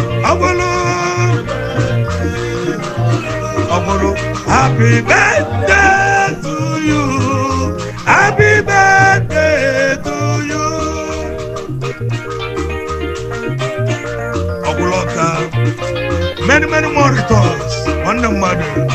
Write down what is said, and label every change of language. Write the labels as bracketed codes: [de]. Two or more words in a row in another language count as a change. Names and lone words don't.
[ig] Ọ bụrụ, ọ bụrụ, [en] happy birthday to you. Happy birthday to you. [ig] Ọ bụrụ ọka, [en] many, many more returns. [ig] Nwanne mmadụ.